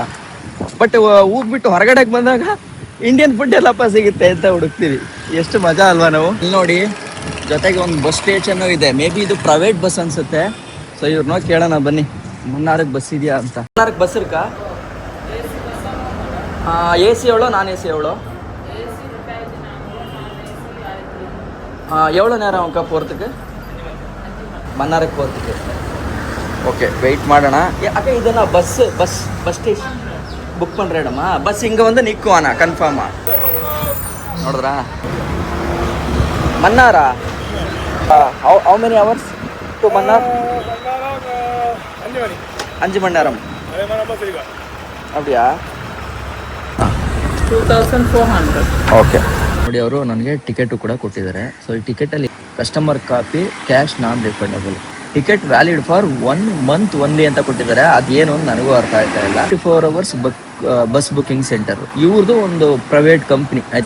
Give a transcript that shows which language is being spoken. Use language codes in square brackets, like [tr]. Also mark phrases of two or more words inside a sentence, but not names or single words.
[kn] ಬಟ್ ಹೋಗ್ಬಿಟ್ಟು ಹೊರಗಡೆಗೆ ಬಂದಾಗ [en] Indian food [kn] ಎಲ್ಲಪ್ಪ ಸಿಗುತ್ತೆ ಅಂತ ಹುಡುಕ್ತೀವಿ. ಎಷ್ಟು ಮಜಾ ಅಲ್ವಾ ನಾವು? ಇಲ್ಲಿ ನೋಡಿ, ಜೊತೆಗೆ ಒಂದು [en] bus station [kn] ಇದೆ. [en] may be [kn] ಇದು [en] private bus [kn] ಅನ್ಸುತ್ತೆ. ಸೊ ಇವ್ರನ್ನ ಕೇಳೋಣ ಬನ್ನಿ, ಮನ್ನಾರ್ಗೆ ಬಸ್ ಇದೆಯಾ ಅಂತ. [ta] மன்னார்கே பஸ் இர்க்கா? ஏ சி எவளோ, நான் ஏ சி எவளோ? எவ்வளோ நேரம் அக்கா போகிறதுக்கு? மன்னாருக்கு போகிறதுக்கு. ஓகே, வெயிட் ಮಾಡೋಣ. [kn] ಅಕ್ಕ ಇದನ್ನ [en] bus station book [kn] பண்ணுறேடಮ್ಮ. ಬಸ್ ಹಿಂಗೆ [ta] வந்து நிற்கும் [kn] ಕನ್ಫರ್ಮಾ? ನೋಡಿದ್ರಾ? [en] Mannara? How many hours to Mannar? [ta] 5 மணி நேரம். அப்படியா? 2400. [kn] ಓಕೆ ನೋಡಿ, ಅವರು ನನಗೆ ಟಿಕೆಟು ಕೂಡ ಕೊಟ್ಟಿದ್ದಾರೆ. ಸೊ ಈ ಟಿಕೆಟಲ್ಲಿ [en] customer copy, cash non refundable, ticket valid for 1 month only [kn] ಅಂತ ಕೊಟ್ಟಿದ್ದಾರೆ. ಅದೇನು ಅಂತ ನನಗೂ ಅರ್ಥ ಆಯ್ತಾ ಇಲ್ಲ. [en] 24 hours bus booking center [kn] ಇವ್ರದ್ದು ಒಂದು [en] private company, [kn] ಆಯ್ತಾ.